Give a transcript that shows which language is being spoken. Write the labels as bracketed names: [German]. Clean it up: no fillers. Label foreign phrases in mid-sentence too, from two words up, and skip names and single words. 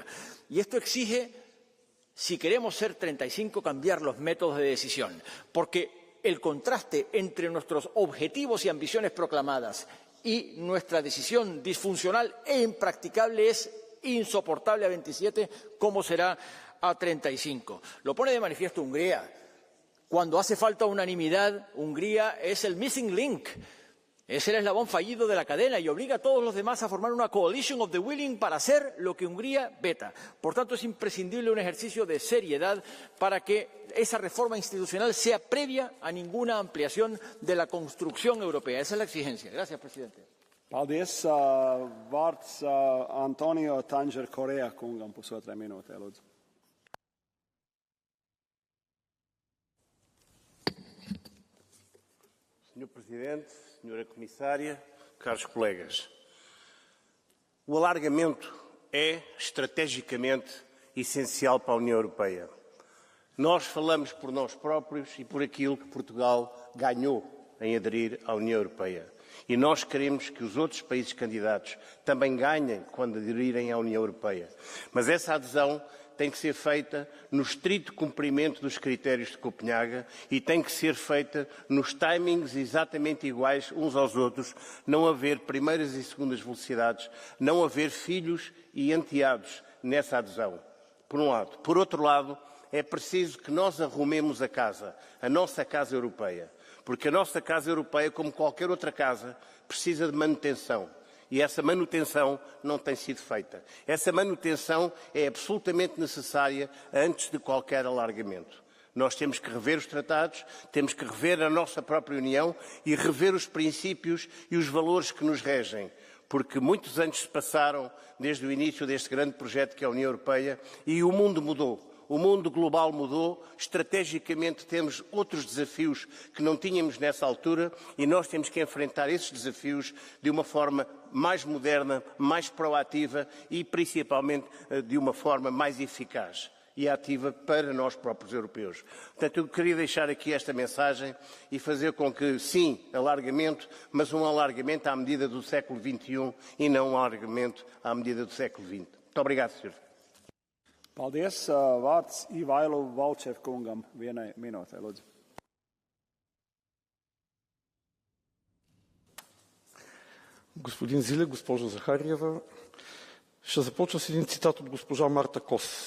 [Spanish] Y esto exige, si queremos ser 35, cambiar los métodos de decisión, porque el contraste entre nuestros objetivos y ambiciones proclamadas y nuestra decisión disfuncional e impracticable es insoportable a 27, ¿cómo será a 35? Lo pone de manifiesto Hungría. Cuando hace falta unanimidad, Hungría es el [English] missing link, [Spanish] es el eslabón fallido de la cadena y obliga a todos los demás a formar una [English] coalition of the willing [Spanish] para hacer lo que Hungría veta. Por tanto, es imprescindible un ejercicio de seriedad para que esa reforma institucional sea previa a ninguna ampliación de la construcción europea. Esa es la exigencia. Gracias, presidente. [Latvian] Paldies. Vārds Antonio Tanger Correa kungam pusotra minūte, lūdzu. [Portuguese] Senhor Presidente, Senhora Comissária, caros colegas, o alargamento é estrategicamente essencial para a União Europeia. Nós falamos por nós próprios e por aquilo que Portugal ganhou em aderir à União Europeia. E nós queremos que os outros países candidatos também ganhem quando aderirem à União Europeia. Mas essa adesão tem que ser feita no estrito cumprimento dos critérios de Copenhaga e tem que ser feita nos timings exatamente iguais uns aos outros, não haver primeiras e segundas velocidades, não haver filhos e enteados nessa adesão, por um lado. Por outro lado, é preciso que nós arrumemos a casa, a nossa casa europeia, porque a nossa casa europeia, como qualquer outra casa, precisa de manutenção. E essa manutenção não tem sido feita. Essa manutenção é absolutamente necessária antes de qualquer alargamento. Nós temos que rever os tratados, temos que rever a nossa própria União e rever os princípios e os valores que nos regem. Porque muitos anos se passaram desde o início deste grande projeto que é a União Europeia e o mundo mudou. O mundo global mudou, estrategicamente temos outros desafios que não tínhamos nessa altura e nós temos que enfrentar esses desafios de uma forma mais moderna, mais proativa e principalmente de uma forma mais eficaz e ativa para nós próprios europeus. Portanto, eu queria deixar aqui esta mensagem e fazer com que, sim, alargamento, mas um alargamento à medida do século XXI e não um alargamento à medida do século XX. Muito obrigado, Sr. [Latvian] Paldies. Vārds Ivailu Valčev kungam. Vienai minūtei, lūdzu. [Bulgarian] Господин Зиле, госпожо Захариева, ще започна с един цитат от госпожа Марта Кос.